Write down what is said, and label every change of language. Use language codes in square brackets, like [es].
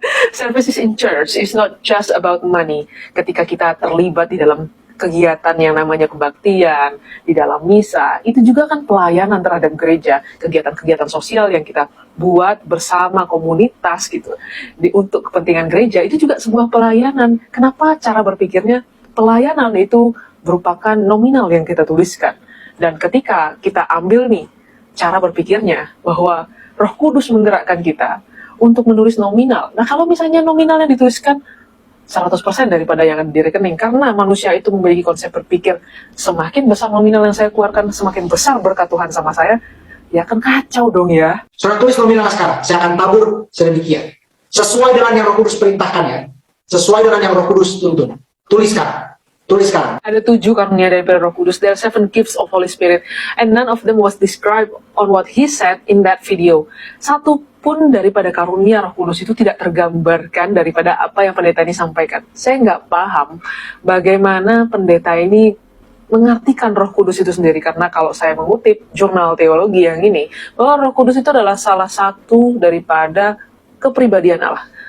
[en] Services in church is not just about money. [id] Ketika kita terlibat di dalam kegiatan yang namanya kebaktian, di dalam misa, itu juga kan pelayanan terhadap gereja, kegiatan-kegiatan sosial yang kita buat bersama komunitas gitu untuk kepentingan gereja, itu juga sebuah pelayanan. Kenapa cara berpikirnya pelayanan itu merupakan nominal yang kita tuliskan? Dan ketika kita ambil nih cara berpikirnya bahwa Roh Kudus menggerakkan kita untuk menulis nominal. Nah, kalau misalnya nominalnya dituliskan 100% daripada yang ada di rekening, karena manusia itu memiliki konsep berpikir semakin besar nominal yang saya keluarkan, semakin besar berkat Tuhan sama saya, ya kan kacau dong ya. Saudara tulis nominal sekarang, saya akan tabur sedemikian. Sesuai dengan yang Roh Kudus perintahkan ya. Sesuai dengan yang Roh Kudus tuntun. Tuliskan. Tuliskan. Ada 7 karunia daripada Roh Kudus. [en] There are 7 gifts of Holy Spirit, and none of them was described on what he said in that video. [id] Satu pun daripada karunia Roh Kudus itu tidak tergambarkan daripada apa yang pendeta ini sampaikan. Saya nggak paham bagaimana pendeta ini mengartikan Roh Kudus itu sendiri, karena kalau saya mengutip jurnal teologi yang ini, bahwa Roh Kudus itu adalah salah satu daripada kepribadian Allah.